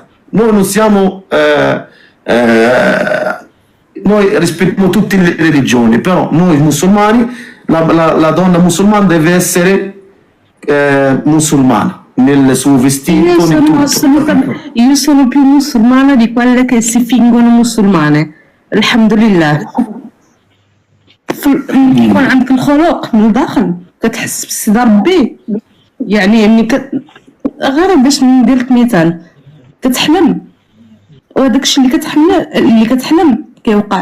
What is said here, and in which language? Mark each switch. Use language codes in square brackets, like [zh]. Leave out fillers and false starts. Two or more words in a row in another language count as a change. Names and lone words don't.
[it] Noi non siamo, noi rispettiamo tutte le religioni, però noi musulmani, la donna musulmana deve essere musulmana nel suo vestito, Io sono più musulmana di quelle che si fingono musulmane. Alhamdulillah. [ar] يكون عندك الخلق من الداخل كتحس بسيدة ربي يعني ملي غير باش ندير لك مثال كتحلم وهداك الشيء اللي كتحلم كيوقع.